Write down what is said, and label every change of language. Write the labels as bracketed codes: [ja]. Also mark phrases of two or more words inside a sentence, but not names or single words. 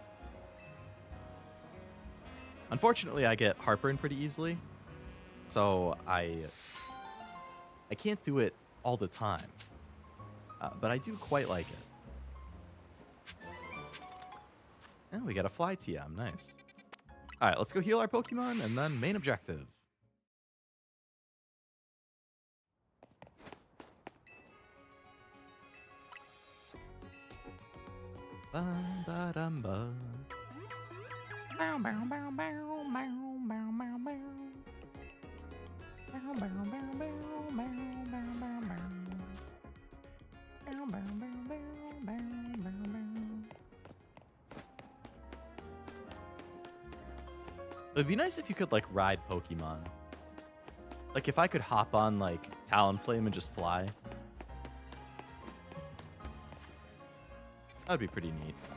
[en] Unfortunately, I get heartburn pretty easily, so I can't do it all the time. But I do quite like it. And we got a fly TM. Nice. All right, let's go heal our Pokemon and then main objective. Ba-da-dum-ba. Bow, bow, bow, bow, bow, bow, bow, bow. Bow, bow, bow, bow, bow, bow, bow, bow. Bow, bow, bow, bow, bow, bow, bow. It would be nice if you could, like, ride Pokemon. Like, if I could hop on, like, Talonflame and just fly. That would be pretty neat.